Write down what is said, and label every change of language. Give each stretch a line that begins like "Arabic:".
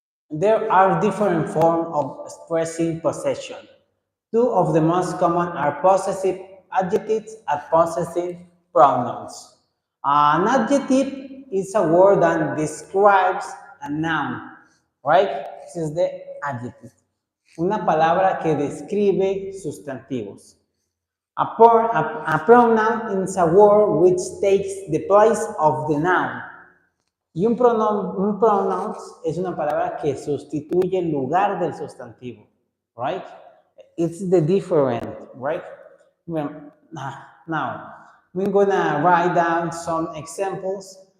English: There are different forms of expressing possession. Two of the most common are possessive adjectives and possessive pronouns. An adjective is a word that describes a noun, right? This is the adjective.
Spanish: Una palabra que describe sustantivos.
English: A pronoun is a word which takes the place of the noun.
Spanish: Y un pronoun es una palabra que sustituye el lugar del sustantivo,
English: right? It's the different, right? Now, we're gonna write down some examples.